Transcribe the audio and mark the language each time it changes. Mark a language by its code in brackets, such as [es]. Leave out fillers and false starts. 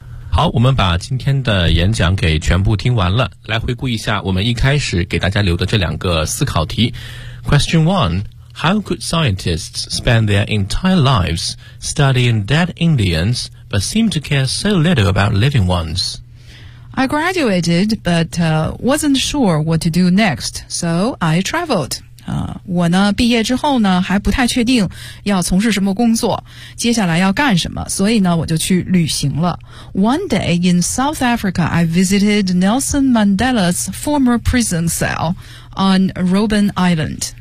[zh] 好，我们把今天的演讲给全部听完了，来回顾一下我们一开始给大家留的这两个思考题。 [en] Question 1:How could scientists spend their entire lives studying dead Indians but seem to care so little about living ones? I graduated but wasn't sure what to do next, so I traveled. [zh] 我呢毕业之后呢还不太确定要从事什么工作，接下来要干什么，所以呢我就去旅行了。 [en] One day in South Africa, I visited Nelson Mandela's former prison cell on Robben Island.